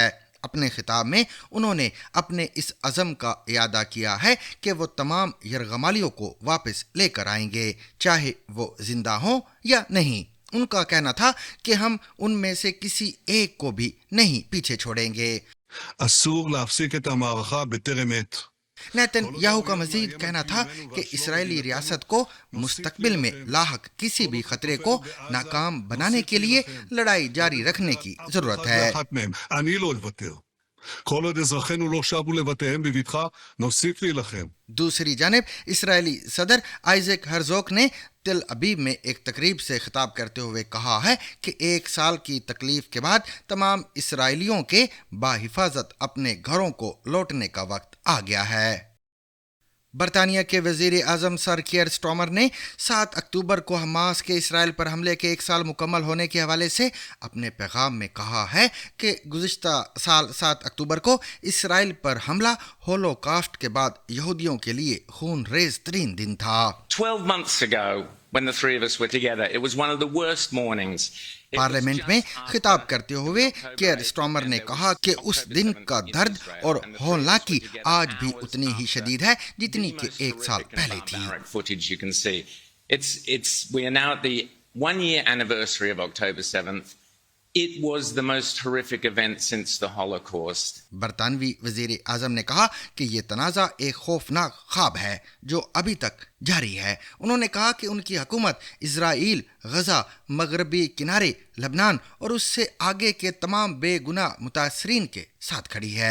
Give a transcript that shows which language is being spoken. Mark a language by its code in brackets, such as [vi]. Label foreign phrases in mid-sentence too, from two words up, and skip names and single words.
[ur] اپنے خطاب میں انہوں نے اپنے اس عزم کا اعادہ کیا ہے کہ وہ تمام یرغمالیوں کو واپس لے کر آئیں گے، چاہے وہ زندہ ہوں یا نہیں. ان کا کہنا تھا کہ ہم ان میں سے کسی ایک کو بھی نہیں پیچھے چھوڑیں گے. [he] אסור להפסיק את המערכה בטרם עת. [ur] نیتن یاہو کا مزید کہنا تھا کہ اسرائیلی ریاست کو مستقبل میں لاحق کسی بھی خطرے کو ناکام بنانے کے لیے لڑائی جاری رکھنے کی ضرورت ہے. [he] אני לא אוותר. כל עוד אזרחינו לא שבו לבתיהם בבטחה, נוסיף להילחם. [ur] دوسری جانب اسرائیلی صدر آئزک ہرزوگ نے تل ابیب میں ایک تقریب سے خطاب کرتے ہوئے کہا ہے کہ 1 سال کی تکلیف کے بعد تمام اسرائیلیوں کے بحفاظت اپنے گھروں کو لوٹنے کا وقت آ گیا ہے. برطانیہ کے وزیر اعظم سر کیئر سٹامر نے 7 اکتوبر کو حماس کے اسرائیل پر حملے کے 1 سال مکمل ہونے کے حوالے سے اپنے پیغام میں کہا ہے کہ گزشتہ سال 7 اکتوبر کو اسرائیل پر حملہ ہولوکاسٹ کے بعد یہودیوں کے لیے خون ریز ترین دن تھا. [en] 12 months ago, when the three of us were together, it was one of the worst mornings. [ur] پارلیمنٹ میں خطاب کرتے ہوئے کیئر سٹامر نے کہا کہ اس دن کا درد اور ہولناکی آج بھی اتنی ہی شدید ہے جتنی کہ 1 سال پہلے تھی. [en] We are now at the 1-year anniversary of October 7th. It was the most horrific event since the Holocaust. [ur] برطانوی وزیر اعظم نے کہا کہ یہ تنازعہ ایک خوفناک خواب ہے جو ابھی تک جاری ہے. انہوں نے کہا کہ ان کی حکومت اسرائیل، غزہ، مغربی کنارے، لبنان اور اس سے آگے کے تمام بے گناہ متاثرین کے ساتھ کھڑی ہے.